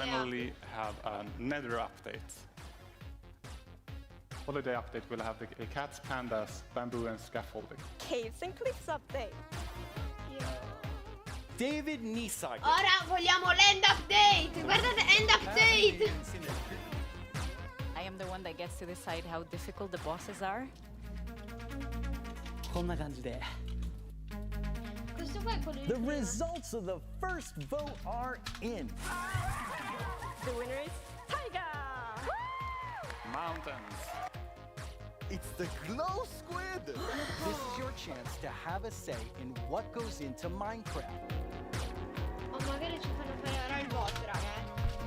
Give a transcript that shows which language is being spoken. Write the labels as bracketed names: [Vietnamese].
[English] finally have a nether update. Holiday update will have the cats, pandas, bamboo and scaffolding. Caves and cliffs update. David Nisaga. [Italian] Ora vogliamo l'end update! Guardate, end update! [English] I am the one that gets to decide how difficult the bosses are. [Japanese] こんな感じで。 [Italian] Questo qua è quello [English] The results of the first vote are in. The winner is Tiger! Mountains. It's the Glow Squid! This is your chance to have a say in what goes into Minecraft. [Italian] O magari ci fanno fare ora il voto, raga.